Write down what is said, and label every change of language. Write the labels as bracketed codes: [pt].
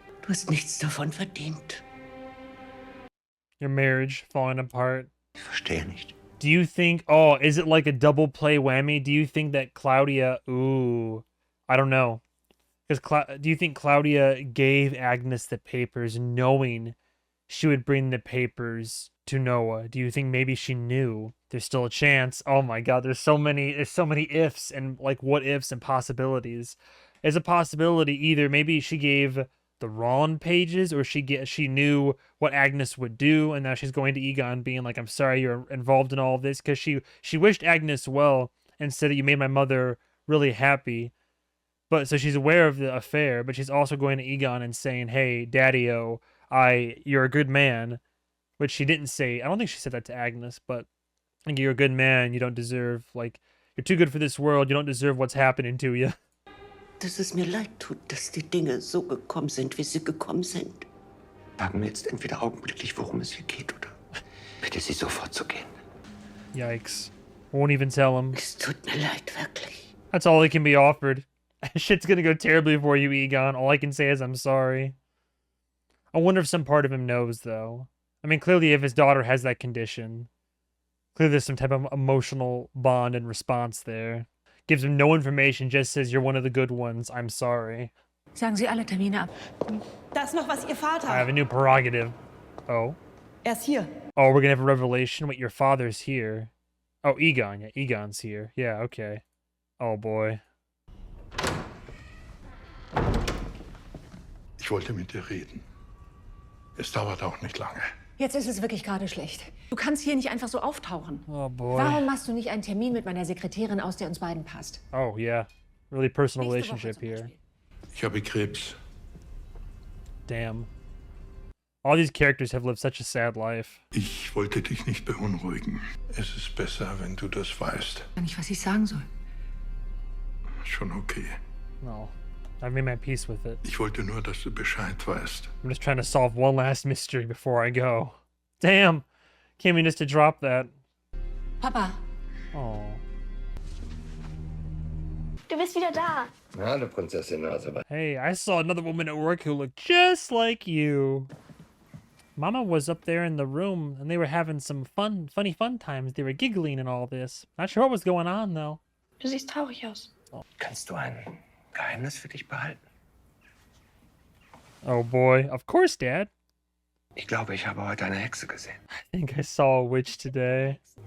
[de] Du hast nichts davon verdient. [en] Your marriage falling apart. [de] Ich verstehe nicht. [en] Do you think, oh, is it like a double play whammy? Do you think that Claudia, ooh, I don't know. Because do you think Claudia gave Agnes the papers knowing she would bring the papers to Noah? Do you think maybe she knew there's still a chance? Oh my god, there's so many ifs and like what ifs and possibilities. There's a possibility either maybe she gave the wrong pages, or she knew what Agnes would do, and now she's going to Egon being like, I'm sorry you're involved in all of this, because she wished Agnes well and said that you made my mother really happy. But so she's aware of the affair, but she's also going to Egon and saying, hey, Daddy-o, you're a good man, which she didn't say. I don't think she said that to Agnes, but I think you're a good man. You don't deserve, like, you're too good for this world. You don't deserve what's happening to you. [de] Dass es mir leid tut, dass die Dinge so gekommen sind, wie sie gekommen sind. Sagen wir jetzt entweder augenblicklich, worum es hier geht, oder bitte Sie sofort zu gehen. [en] Yikes. Won't even tell him. [de] Es tut mir leid, wirklich. [en] That's all that can be offered. Shit's gonna go terribly for you, Egon. All I can say is I'm sorry. I wonder if some part of him knows, though. I mean, clearly if his daughter has that condition, clearly there's some type of emotional bond and response there. Gives him no information, just says, you're one of the good ones. I'm sorry. [de] Sagen Sie alle Termine ab. Da ist noch was, Ihr Vater. [en] I have a new prerogative. Oh. [de] Ist hier. [en] Oh, we're gonna have a revelation. Wait, your father's here. Oh, Egon. Yeah, Egon's here. Yeah, okay. Oh, boy. [de] Ich Ich wollte mit dir reden. Es dauert auch nicht lange. Jetzt ist es wirklich gerade schlecht. Du kannst hier nicht einfach so auftauchen. [en] Oh boy. [de] Warum machst du nicht einen Termin mit meiner Sekretärin aus, der uns beiden passt? [en] Oh yeah. Really personal [de] Nächste Woche [en] relationship [de] zum [en] here. [de] Beispiel. Ich habe Krebs. [en] Damn. All these characters have lived such a sad life. [de] Ich wollte dich nicht beunruhigen. Es ist besser, wenn du das weißt. Ich weiß nicht, was ich sagen soll. Schon okay. [en] No. I've made my peace with it. [de] Ich wollte nur, dass du Bescheid weißt. [en] I'm just trying to solve one last mystery before I go. Damn. Came in just to drop that. [de] Papa, [en] Oh. [de] Du bist wieder da. Hallo, Prinzessin Naseba. [en] Hey, I saw another woman at work who looked just like you. Mama was up there in the room and they were having some funny fun times. They were giggling and all this. Not sure what was going on though. [de] Du siehst traurig aus. Kannst du ein Geheimnis für dich behalten? [en] Oh boy. Of course, Dad. [de] Ich glaube, ich habe heute eine Hexe gesehen. [en] I think I saw a witch today.